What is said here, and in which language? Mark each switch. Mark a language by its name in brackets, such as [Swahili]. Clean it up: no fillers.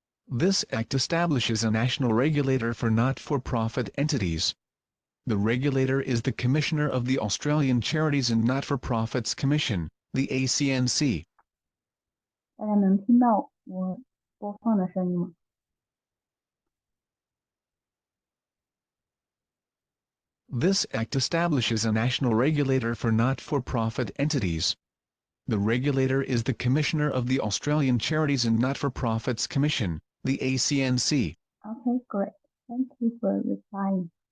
[English] This act establishes a national regulator for not-for-profit entities. The regulator is the Commissioner of the Australian Charities and Not-for-Profits Commission, the ACNC. [Chinese] 大家能听到我播放的声音吗？ [English] This act establishes a national regulator for not-for-profit entities. The regulator is the Commissioner of the Australian Charities and Not-for-Profits Commission, the ACNC. Okay, great. Thank you for replying.